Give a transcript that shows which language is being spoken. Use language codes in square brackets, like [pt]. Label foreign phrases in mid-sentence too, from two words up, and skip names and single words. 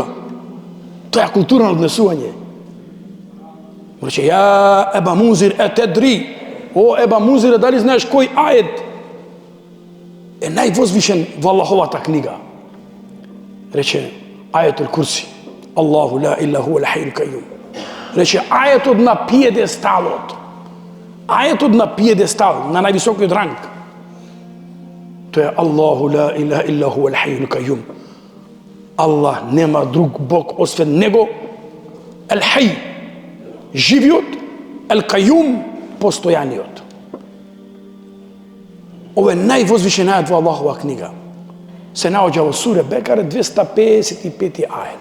[mk] Тоа е култура на однесување. Рече: [ar] "يا أبا المنذر أتدري يا أبا المنذر, [mk] дали знаеш кој ајет е највозвишен во Аллаховата книга?" Рече: "Ајетул Курси. [ar] الله لا إله إلا هو الحي القيوم." [mk] Рече: ајетот на пиедесталот. Ајетот на пиедестал, на највисокиот ранг. Тоа е: [ar] "الله لا إله إلا إلا هو الحي القيوم." [mk] Аллах нема друг Бог освен него. Ал-хај, живиот, ал-кајјум, постојаниот. Ова е највозвишен ајет во Аллахова книга. Се наоѓа во сура Бекара 255 ајет.